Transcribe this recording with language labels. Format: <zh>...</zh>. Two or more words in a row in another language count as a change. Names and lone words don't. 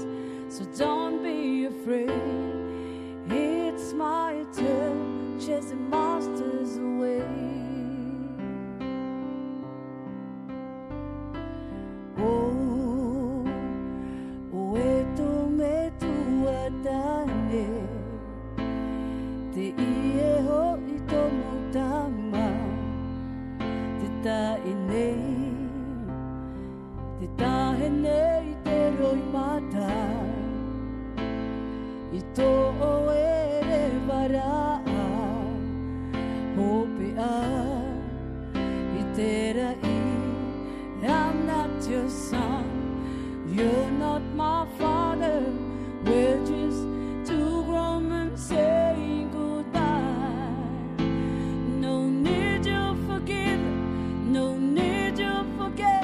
<en>So don't be afraid. It's my turn, chase the monsters away.</en> <ty>Oh, eto me tuatane, te ie ho ito mutama, te taine, te tahene te roi mata. Ito o ere vara hope itera I.</ty> <en>I'm not your son, you're not my father. We're just two grown men saying goodbye. No need to forgive, no need to forget.</en>